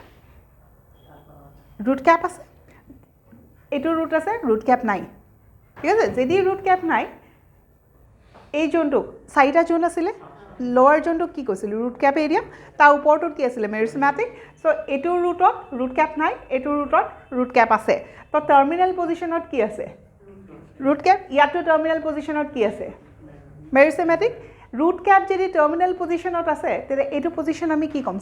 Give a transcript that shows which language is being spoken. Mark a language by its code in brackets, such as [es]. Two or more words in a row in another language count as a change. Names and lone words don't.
[en] Root cap [as] আছে, এইটো root আছে, [en] root cap [as] নাই, ঠিক আছে? যদি [en] root cap [as] নাই, এই জোনটোক চাৰিটা জোন আছিলে, lower জোনটোক কি কৈছিল? [en] root cap area, [as] তাৰ ওপৰটোত কি আছিলে? [en] Meristematic. So [as] এইটো rootত [en] root cap [as] নাই, এইটো rootত [en] root cap [as] আছে. তো [en] terminal positionত [as] কি আছে? [en] root cap. [as] ইয়াতো [en] terminal positionত [as] কি আছে? Meristematic. [en] root cap [as] যদি [en] terminal positionত [as] আছে, তেনে এইটো position আমি কি কম?